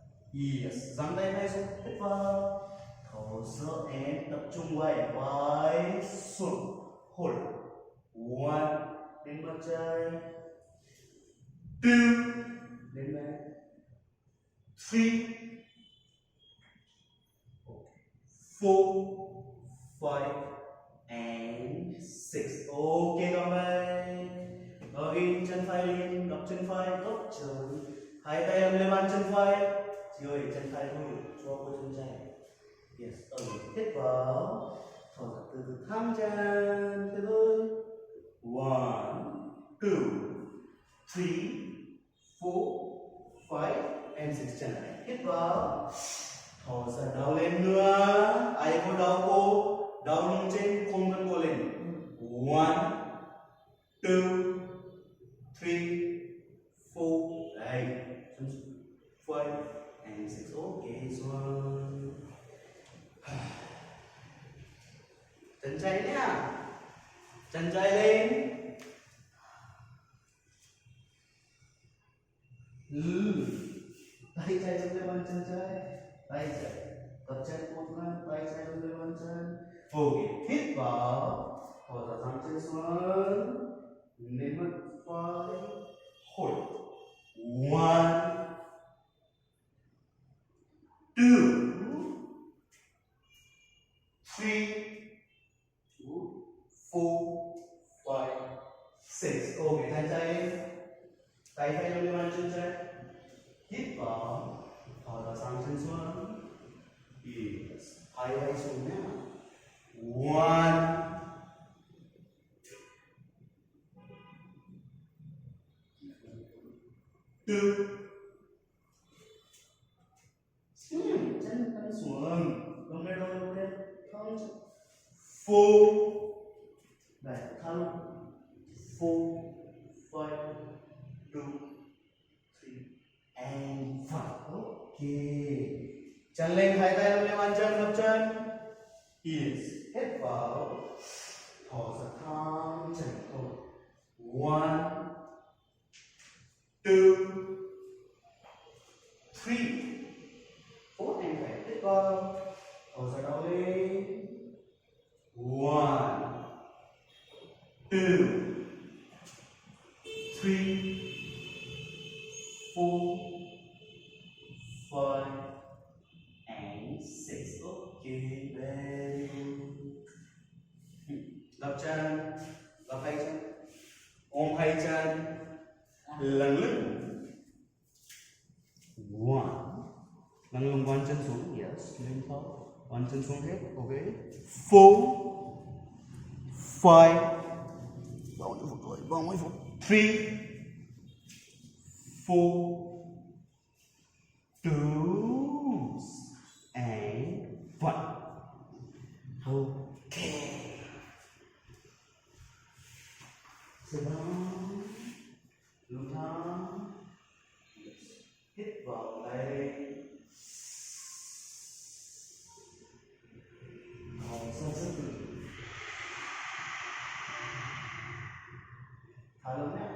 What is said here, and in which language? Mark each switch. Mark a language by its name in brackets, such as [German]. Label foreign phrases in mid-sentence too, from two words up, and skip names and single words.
[Vietnamese] Yes, giang tay hai xuống, hít vào, thở sâu and tập trung vai xuống, [English] hold, one, [Vietnamese] lên mặt trái, two, lên bên, [English] three, four, five, and six. [Vietnamese] Ok các bạn. Again, chân phải lên, gập chân phải, góc chân. Hai tay ôm lên bàn chân phải. Chị ơi, chân phải thôi, cho cô chân trái. Yes, hít vào. Thở ra từ từ thẳng chân. Thế thôi. [English] One, two, three, four, five, and six. [Vietnamese] Chân lại. Hít vào. Thở ra đau lên nữa. Ai có đau cô? Đau lưng trên không cần cô lên. [English] One, two, three, four, đấy, five, and six. [Vietnamese] Okay, xuống. Chân trái nhá. Chân trái lên. Tay trái lên bàn chân trái. Tay trái. Tập chân một lần. Tay trái lên bàn chân. Ok, hít vào. Thở ra giang chân xuống. Lên mặt phải. [English] Hold. One, two, three, four, five, six. [Vietnamese] Ok, tay trái lên. Tay phải lên bàn chân trái. Hít vào. Thở ra sang chân xuống. Yes. Hai vai xuống nhé. [English] One, two. [Vietnamese] Chân căng xuống. Không lên đâu lên. Không. Four. Đây, thăng. [English] Four, five, two, three, and five. Okay. [Vietnamese] Chân lên, hai tay lên bàn chân, gập chân. Yes. Hít vào. Thở ra thẳng chân thôi. [English] One, two, three, four, and five. [Vietnamese] Hít vào. Thở ra đau lên. [English] One, two, three, four, five, and six. Okay, very good. [Vietnamese] Gập chân, gập hai chân, ôm hai chân, lần lưng. One, lần lưng one chân xuống, yes, lên thấp, one chân xuống hết, [English] okay. Four, five, [Vietnamese] bao nhiêu phút? [English] Three, four, two, and one. Okay. Sit down. [Vietnamese] Lưng thẳng. Hít vào đây. Thở ra rất từ. Thả lưng nhé.